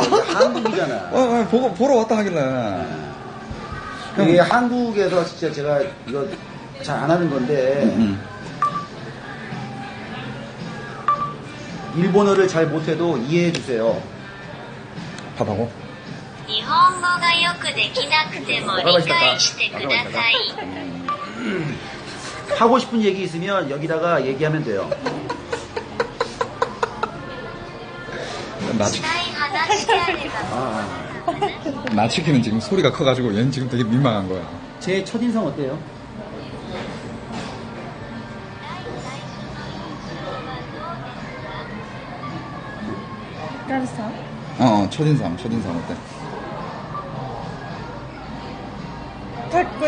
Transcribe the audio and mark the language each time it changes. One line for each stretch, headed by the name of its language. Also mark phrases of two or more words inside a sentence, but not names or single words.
Korean: 한국이잖아. 보러 왔다 하길래. 이게 한국에서 진짜 제가 이거 잘 안 하는 건데 일본어를 잘 못해도 이해해 주세요. 밥하고?
Japanese: 日本語がよくできなくても理解してください。
Korean: 하고 싶은 얘기 있으면 여기다가 얘기하면 돼요.
Japanese: したい話であれば
Korean: 나치키는 지금 소리가 커가지고 얘는 지금 되게 민망한 거야. 제 첫인상 어때요? 까르사? 첫인상 어때?
Japanese: 까꼬이.